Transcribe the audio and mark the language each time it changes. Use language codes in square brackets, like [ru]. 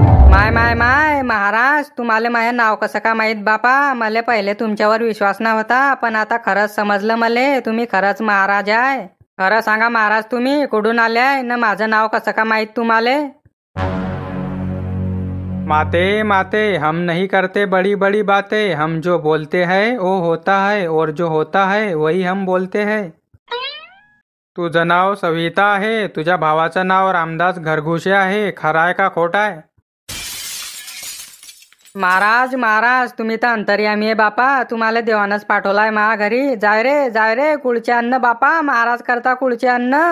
[mr] माय माय माय महाराज, तुम्हाला माझे नाव कसं का माहीत बापा? मला पहिले तुमच्यावर विश्वास नव्हता, पण आता खरंच समजलं मले तुम्ही खरंच महाराज आहे. खरं सांगा महाराज, तुम्ही कुठून आल्याय ना माझं नाव कसं का माहीत तुम्हाला? [hi] माते माते, हम नहीं करते बड़ी बड़ी बातें. हम जो बोलते हैं वो होता है, और जो होता है वही हम बोलते हैं. [mr] तुझं नाव सविता आहे. तुझ्या भावाचं नाव रामदास घरघुशे आहे. खरं आहे का खोट आहे? महाराज महाराज, तुम्ही तर अंतर्यामी आहे बापा. तुम्हाला देवानच पाठवलाय मा घरी. जाय रे कुळचे अन्न बापा. महाराज करता कुळचे अन्न.